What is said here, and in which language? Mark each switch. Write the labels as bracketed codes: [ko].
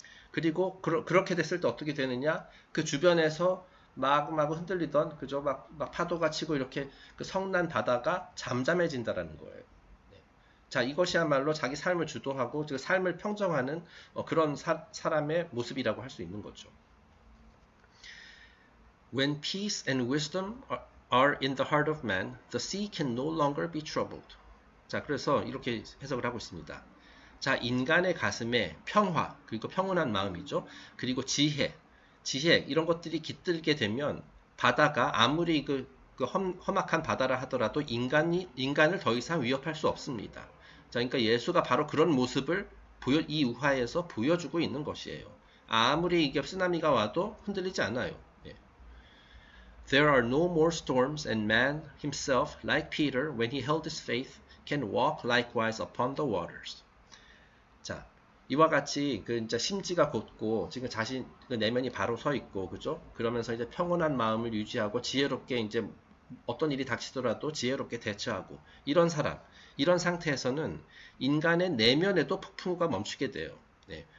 [ko] 그리고 그렇게 됐을 때 어떻게 되느냐? 그 주변에서 마구마구 흔들리던 그저 막 파도가 치고 이렇게 그 성난 바다가 잠잠해진다라는 거예요. 자, 이것이야말로 자기 삶을 주도하고 그 삶을 평정하는 그런 사람의 모습이라고 할 수 있는 거죠. [en] When peace and wisdom are in the heart of man, the sea can no longer be troubled. [ko] 자, 그래서 이렇게 해석을 하고 있습니다. 자, 인간의 가슴에 평화, 그리고 평온한 마음이죠. 그리고 지혜, 이런 것들이 깃들게 되면 바다가 아무리 험악한 바다라 하더라도 인간을 더 이상 위협할 수 없습니다. 자, 그러니까 예수가 바로 그런 모습을 이 우화에서 보여주고 있는 것이에요. 아무리 이게 쓰나미가 와도 흔들리지 않아요. [en] There are no more storms, and man himself, like Peter, when he held his faith, can walk likewise upon the waters. [ko] 자, 이와 같이 이제 심지가 곧고 지금 자신 내면이 바로 서 있고, 그죠? 그러면서 이제 평온한 마음을 유지하고 지혜롭게 이제 어떤 일이 닥치더라도 지혜롭게 대처하고 이런 상태에서는 인간의 내면에도 폭풍우가 멈추게 돼요. 네.